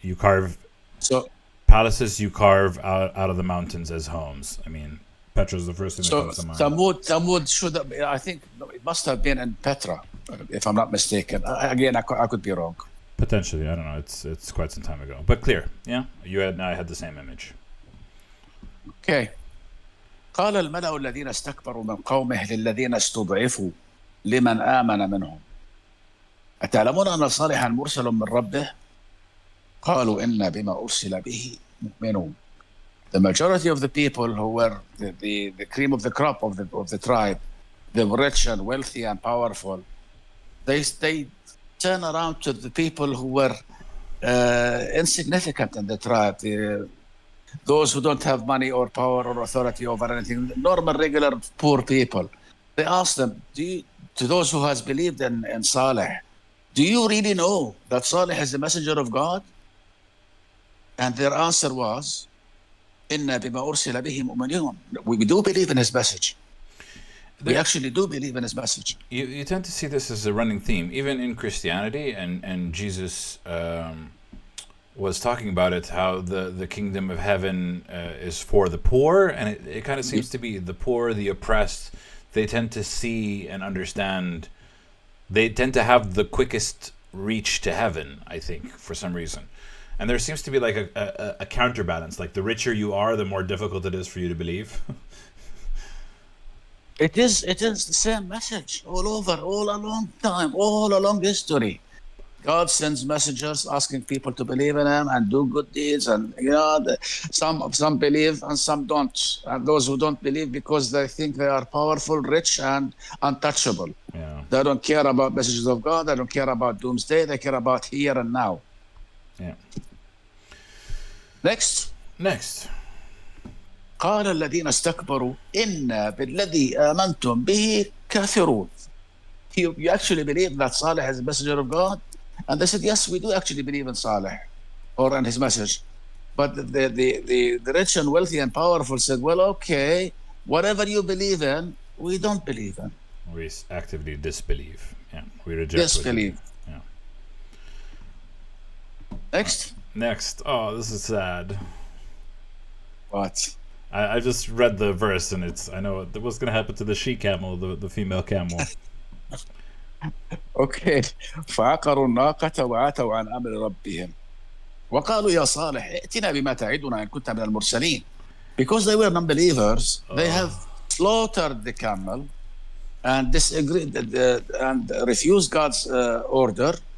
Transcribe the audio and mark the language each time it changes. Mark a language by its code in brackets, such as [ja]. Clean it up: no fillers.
[en] You carve palaces, you carve out of the mountains as homes. I mean, Petra is the first thing that comes to mind. Thamud should have, I think it must have been in Petra, if I'm not mistaken. Again, I could be wrong. Potentially, I don't know. It's quite some time ago, but clear. Yeah, you and I had the same image. Okay. [ar] قال الملأ الذين استكبروا من قومه للذين استضعفوا لمن آمن منهم أتعلمون أن صالحا مرسل من ربه قالوا إنا بما أرسل به مؤمنون. [en] The majority of the people who were the cream of the crop of the tribe, the rich and wealthy and powerful, they turn around to the people who were insignificant in the tribe, those who don't have money or power or authority over anything, normal, regular, poor people. They ask them, to those who has believed in Saleh, do you really know that Saleh is the messenger of God? And their answer was, [ar] إِنَّا بِمَا أُرْسِلَ بِهِ مُؤْمِنُونَ. [en] We do believe in his message. We actually do believe in his message. You tend to see this as a running theme, even in Christianity, and Jesus was talking about it, how the kingdom of heaven is for the poor, and it kind of seems to be the poor, the oppressed. They tend to see and understand. They tend to have the quickest reach to heaven, I think, for some reason. And there seems to be like a counterbalance. Like the richer you are, the more difficult it is for you to believe. It is the same message all over, all along time, all along history. God sends messengers asking people to believe in Him and do good deeds, and some believe and some don't. And those who don't believe because they think they are powerful, rich, and untouchable. Yeah. They don't care about messages of God. They don't care about doomsday. They care about here and now. Yeah. Next. [ar] قال الذين استكبروا إنا بالذي آمنتم به كافرون. [en] You actually believe that Saleh is a messenger of God? And they said, yes, we do actually believe in Saleh or in his message. But the rich and wealthy and powerful said, well, okay, whatever you believe in, we don't believe in. We actively disbelieve. Yeah, we reject. Disbelieve. Yeah. Next. Oh, this is sad. What? I just read the verse, and I know what's going to happen to the she camel, the female camel. Okay. [ar] فعقروا الناقة وعتوا عن أمر ربهم وقالوا يا صالح ائتنا بما تعدنا إن كنت من المرسلين. [en] Because they were non-believers, they have slaughtered the camel and disagreed and refused God's order.